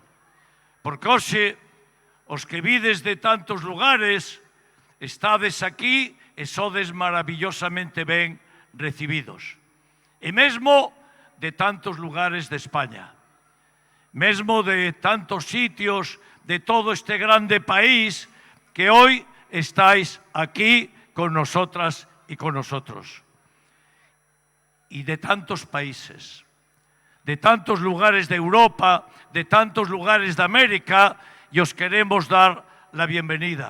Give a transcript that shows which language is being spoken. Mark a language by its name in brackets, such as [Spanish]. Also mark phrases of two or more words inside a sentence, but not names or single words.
[Galician] Porque hoxe, os que vides de tantos lugares, estades aquí e sodes maravillosamente ben recibidos. E mesmo de tantos lugares de España. Mesmo de tantos sitios de todo este grande país que [Spanish] hoy estáis aquí con nosotras y con nosotros. Y de tantos países, de tantos lugares de Europa, de tantos lugares de América, y os queremos dar la bienvenida.